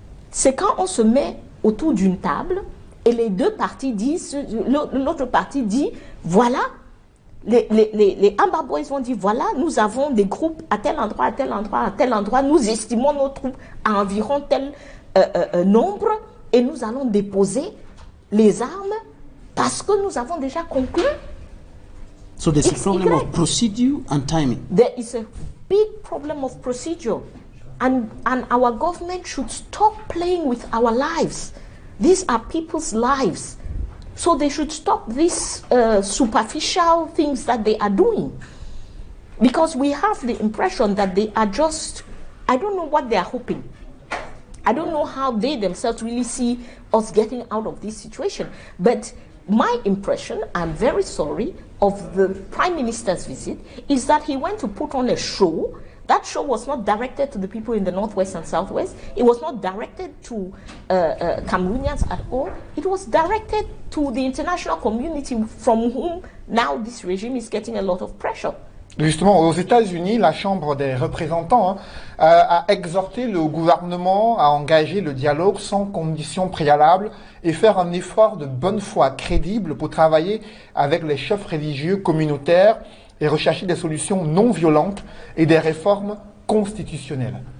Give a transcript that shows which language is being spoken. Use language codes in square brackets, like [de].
[fr] C'est quand on se met autour d'une table et les deux parties disent, l'autre partie dit, voilà, les Amba Boys vont dire, voilà, nous avons des groupes à tel endroit, à tel endroit, à tel endroit, nous estimons nos troupes à environ tel nombre et nous allons déposer les armes parce que nous avons déjà conclu. [en] So there's a problem of procedure and timing. There is a big problem of procedure, and our government should stop playing with our lives. These are people's lives, so they should stop these superficial things that they are doing, because we have the impression that they are just, I don't know what they are hoping. I don't know how they themselves really see us getting out of this situation. But my impression, I'm very sorry, of the Prime Minister's visit is that he went to put on a show. That show was not directed to the people in the Northwest and Southwest. It was not directed to Cameroonians at all. It was directed to the international community from whom now this regime is getting a lot of pressure. [fr] Justement, aux États-Unis, la Chambre des représentants a exhorté le gouvernement à engager le dialogue sans conditions préalables et faire un effort de bonne foi crédible pour travailler avec les chefs religieux communautaires et rechercher des solutions non violentes et des réformes constitutionnelles.